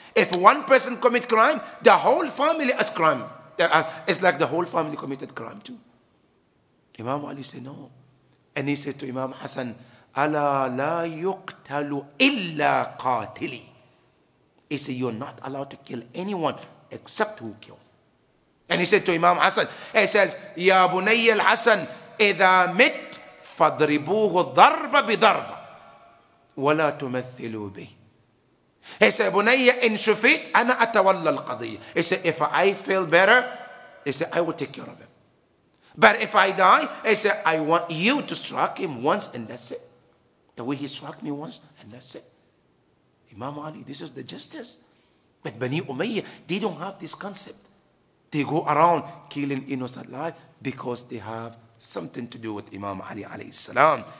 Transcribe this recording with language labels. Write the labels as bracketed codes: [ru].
[en] If one person commit crime, the whole family has crime. It's like the whole family committed crime too. Imam Ali said no. And he said to Imam Hassan, [ar] أَلَا لَا يُقْتَلُ إِلَّا قَاتِلِي. [en] He said, you're not allowed to kill anyone except who killed. And he said to Imam Hassan, he says, [ar] يَا بُنَيَّ الْحَسَنِ إِذَا مِتْ فَضْرِبُوهُ الضَّرْبَ بِضَرْبَ وَلَا تُمَثِّلُوا بِهِ. [en] He said, [ar] بُنَيَّ إِن شُفِيتْ أَنَا أَتَوَلَّى الْقَضِيَّةِ. [en] He said, if I feel better, he said, I will take care of him. But if I die, he said, I want you to strike him once and that's it. The way he struck me once and that's it. Imam Ali, this is the justice. But Bani Umayyah, they don't have this concept. They go around killing innocent life because they have something to do with Imam Ali alayhi salam.